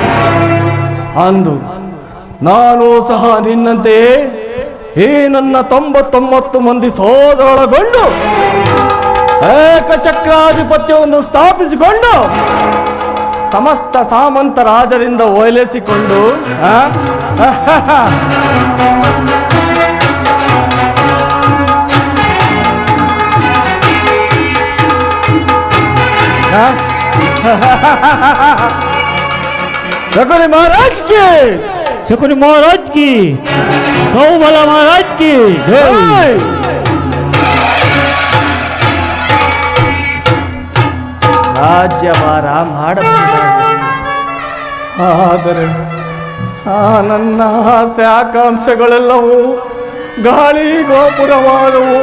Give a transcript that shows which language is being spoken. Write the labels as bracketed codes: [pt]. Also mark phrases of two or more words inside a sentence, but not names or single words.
[kn] ಅಂದು ನಾನು ಸಹ ನಿನ್ನಂತೆಯೇ ಈ ನನ್ನ 99 ಮಂದಿ ಸೋದರೊಳಗೊಂಡು ಏಕಚಕ್ರಾಧಿಪತ್ಯವನ್ನು ಸ್ಥಾಪಿಸಿಕೊಂಡು ಸಮಸ್ತ ಸಾಮಂತ ರಾಜರಿಂದ ಓಲೈಸಿಕೊಂಡು [hi] शकुनी महाराज की, शकुनी महाराज की, सौबला महाराज की जय. [kn] ರಾಜ್ಯಭಾರ ಮಾಡಬಹುದಾಗಿತ್ತು, ಆದರೆ ನನ್ನ ಆಸೆ ಆಕಾಂಕ್ಷೆಗಳೆಲ್ಲವೂ ಗಾಳಿ ಗೋಪುರವಾದವು.